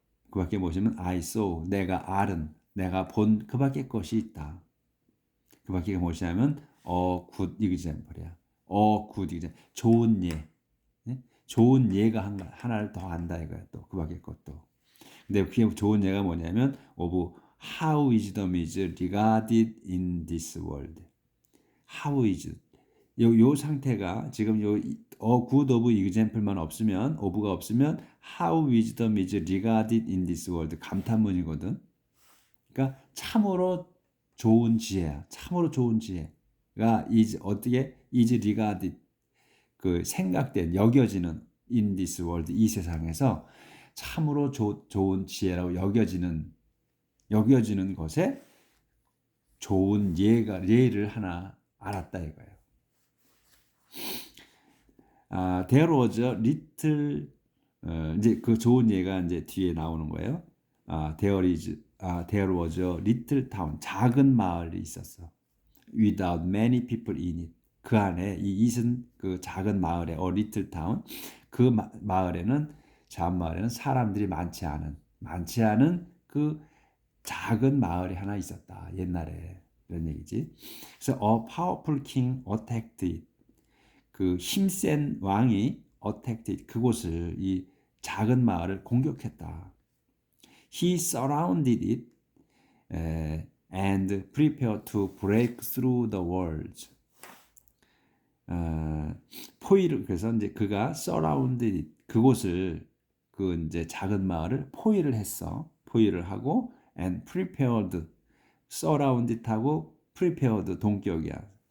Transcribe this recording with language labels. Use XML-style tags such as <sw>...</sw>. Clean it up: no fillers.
<ko>그 밖에 보시면</ko> <en>I saw,</en> <ko>내가 알은, 내가 본 그 밖에 것이 있다. 그 밖에 무엇이냐면</ko> <en>good example</en> <ko>이야.</ko> <en>good example.</en> <ko>좋은 예. 좋은 예가 하나를 더 안다 이거야. 또 그 밖에 것도. 근데 그게 좋은 예가 뭐냐면</ko> <en>of how wisdom is regarded in this world. How is</en> <ko>요 상태가 지금</ko> <en>good of example만 없으면 of가 없으면 how wisdom is regarded in this world 감탄문이거든.</en> <ko>그러니까 참으로 좋은 지혜야. 참으로 좋은 지혜가 어떻게</ko> <en>is regarded</en> <ko>그 생각된 여겨지는</ko> <en>in this world</en> <ko>이 세상에서 참으로 좋은 지혜라고 여겨지는 것에 좋은 예를 하나 알았다 이거예요.</ko> <en>There was a little</en> <ko>이제 그 좋은 예가 이제 뒤에 나오는 거예요.</ko> <en>There was a little town</en> <ko>작은 마을이 있었어.</ko> <en>Without many people in it.</en> <ko>그 안에 이 이슨 그 작은 마을에 리틀 타운 그 마을에는 작은 마을에는 사람들이 많지 않은 그 작은 마을이 하나 있었다. 옛날에 이런 얘기지. 그래서</ko> <en>a powerful king attacked it.</en> <ko>그 힘센 왕이</ko> <en>attacked it.</en> <ko>그곳을 이 작은 마을을 공격했다.</ko> <en>He surrounded it and prepared to break through the walls.</en> <ko>포위를 그래서 이제 그가</ko> <en>surrounded it.</en> <ko>그곳을 그 이제 작은 마을을 포위를 했어. 포위를 하고</ko> <en>and prepared</en> <ko>surrounded 하고 prepared 동격이야.</ko>